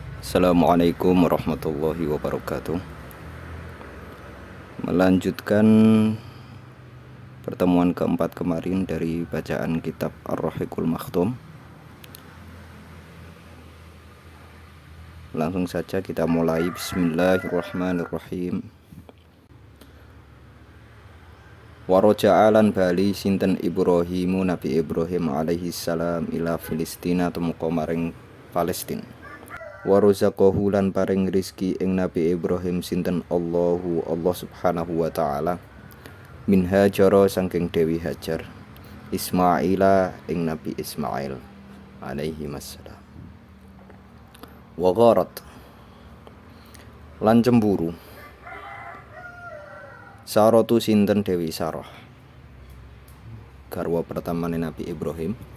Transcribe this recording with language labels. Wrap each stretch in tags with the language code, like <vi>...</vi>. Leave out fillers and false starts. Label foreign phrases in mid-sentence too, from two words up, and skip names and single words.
<ar>Assalamualaikum warahmatullahi wabarakatuh.</ar> <id>Melanjutkan pertemuan keempat kemarin dari bacaan kitab</id> <ar>Ar-Rahiqul Makhtum.</ar> <id>Langsung saja kita mulai.</id> <ar>Bismillahirrahmanirrahim. Waroja'alan</ar> <jv>bali sinten Ibrahimu Nabi Ibrahim</jv> <ar>alaihi salam ila Filistina</ar> <jv>tumeka maring Palestina. Warozaqahu lan paring rizki ing Nabi Ibrahim sinten Allah</jv> <ar>subhanahu wa ta'ala min Hajara</ar> <jv>saking Dewi Hajar Ismaila ing Nabi Ismail</jv> <ar>alaihi wassalam. Wa gharat</ar> <jv>lan cemburu Saratu sinten Dewi Sarah garwa pertamane Nabi Ibrahim.</jv>